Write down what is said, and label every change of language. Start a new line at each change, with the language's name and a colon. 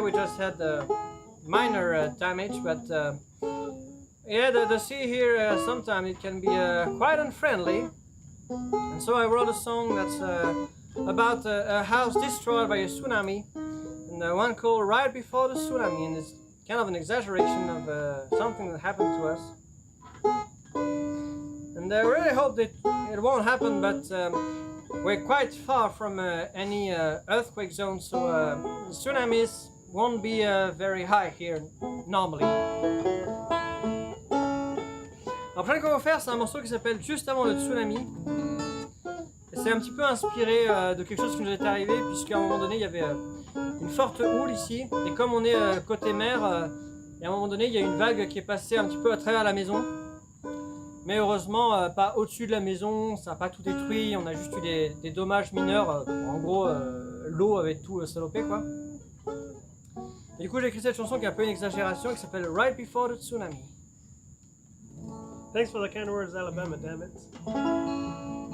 English: We just had minor damage, but yeah, the sea here sometimes it can be quite unfriendly, and so I wrote a song that's about a house destroyed by a tsunami, and one called Right Before the Tsunami, and it's kind of an exaggeration of something that happened to us. And I really hope that it won't happen, but we're quite far from any earthquake zone, so tsunamis won't be very high here normally.
French: La prochaine qu'on va faire, c'est un morceau qui s'appelle Juste avant le tsunami. C'est un petit peu inspiré de quelque chose qui nous est arrivé, puisqu'à un moment donné il y avait une forte houle ici, et comme on est côté mer, et à un moment donné il y a une vague qui est passée un petit peu à travers la maison, mais heureusement pas au-dessus de la maison, ça n'a pas tout détruit, on a juste eu des dommages mineurs, en gros l'eau avait tout salopé quoi. Et du coup j'ai écrit cette chanson qui est un peu une exagération, qui s'appelle Right Before the Tsunami.
English: Thanks for the kind words, Alabama, damn it.